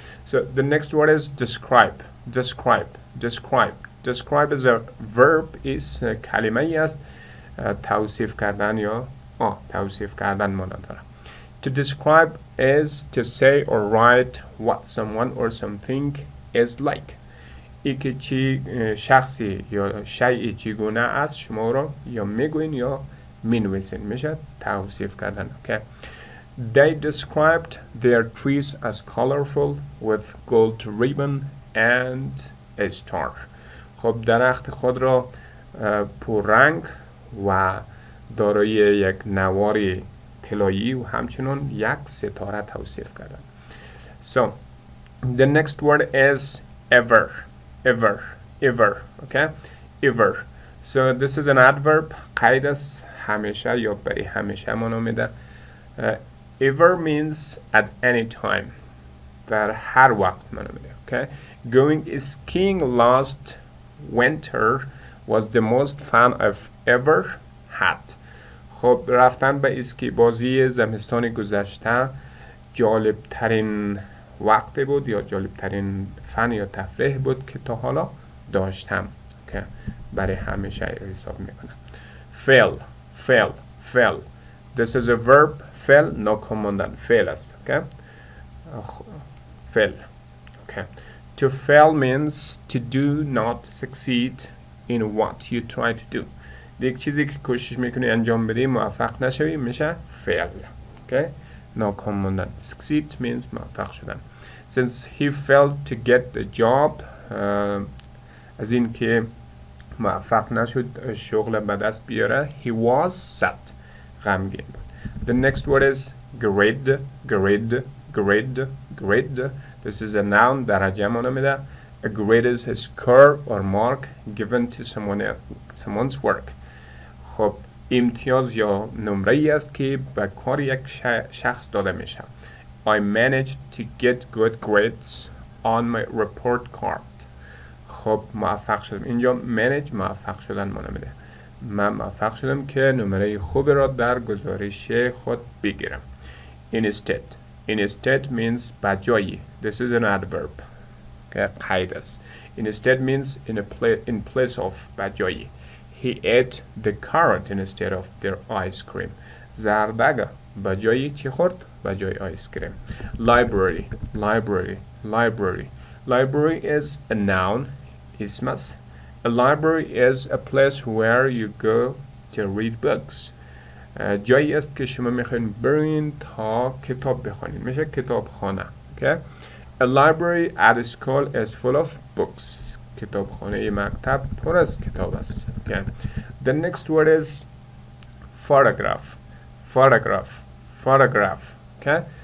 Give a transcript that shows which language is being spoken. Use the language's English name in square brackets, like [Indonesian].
[English] So the next word is describe. Describe. Describe. Describe is a verb. [Persian] is کلمه ای است توصیف کردن یا توصیف کردن مانا داره. [English] To describe is to say or write what someone or something is like. [Persian] ای که چی شخصی یا شیئی چگونه است شما را یا میگوین یا مینویسین، میشه توصیف کردن. [English] Okay. They described their trees as colorful with gold ribbon and a star. [Persian] خب درخت خود را پررنگ و دارای یک نواری طلایی و همچنین یک ستاره توصیف کردن. [English] So, the next word is ever. Ever. Ever. Okay? Ever. So, this is an adverb. [Persian] قید است همیشه یا برای همیشه مانا میده. [English] Ever means at any time. [Persian] در هر وقت مانا میده. [English] Okay? Going skiing last winter was the most fun I've ever had. [Persian] خب رفتن به اسکی بازی زمستان گذشته جالب ترین وقت بود یا جالب ترین فن یا تفریح بود که تا حالا داشتم. که برای همیشه حساب میکنم. [English] fail. Fail. Fail. This is a verb. [Persian] fail ناکاماندن. [English] fail است. Okay? fail. Okay. To fail means to do not succeed in what you try to do. [Persian] یک چیزی که کوشش میکنی انجام بدی موفق نشوی میشه fail. Okay? ناکام ماندن. [English] Succeed means [Persian] موفق شدن. [English] Since he failed to get the job، [Persian] از این که موفق نشد شغل به دست بیاره، [English] he was sad، [Persian] غمگین بود. [English] The next word is grade. Grade. Grade. Grade. This is a noun. [Persian] درجه مانا میده. [English] A grade is a score or mark given to someone's work. [Persian] خب امتیاز یا نمره ای است که به کار یک شخص داده میشه. [English] I managed to get good grades on my report card. [Persian] خب موفق شدم. اینجا manage موفق شدن مانا میده. من موفق شدم که نمره خوب را در گزارش خود بگیرم. [English] Instead. Instead means بجایی. This is an adverb. [Persian] قید است. [English] Instead means in place of بجایی. He ate the carrot instead of their ice cream. [Persian] زردگه به جای چی خورد؟ به جای آیس کریم. [English] library library library library is a noun [Persian] اسم است. [English] A library is a place where you go to read books. [Persian] جایی است که شما میخواین برین تا کتاب بخونین، میشه کتابخانه. [English] okay? A library at school is full of books. [Persian] کتابخانه مکتب پر از کتاب است. [English] okay? The next word is photograph. photograph photograph. okay?